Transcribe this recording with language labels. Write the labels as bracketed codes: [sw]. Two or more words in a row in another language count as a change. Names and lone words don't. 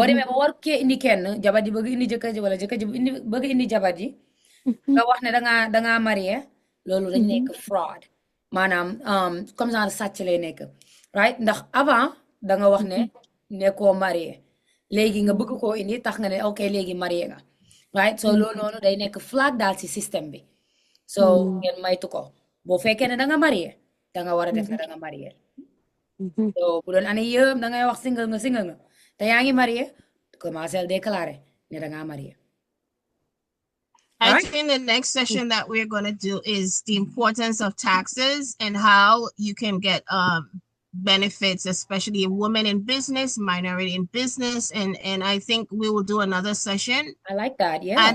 [wo] demee ba war kee indi kenn jabar ji bëgg indi jëkkër ji wala jëkkër ji bëgg indi jabar ji nga wax ne dangaa marié loolu dañ nekk fraud maanaam [fr] comme genre [wo] sàcc lay nekk right ndax avant da nga wax ne nekkoo marié léegi nga bëgg koo indi tax nga ne ok léegi marié nga right so loolu noonu day nekk flag daal ci système bi so ngeen maytu ko boo fekkee ne da nga marié da nga war a def ne da nga marié so bu doon année yëpp da ngay wax single nga te yaa ngi marié [fr] commencé déclaré [wo] ne da ngaa marié. [en] I think the next session that we're going to do is the importance of taxes and how you can get benefits, especially women in business, minority in business. And I think we will do another session. I like that, yeah.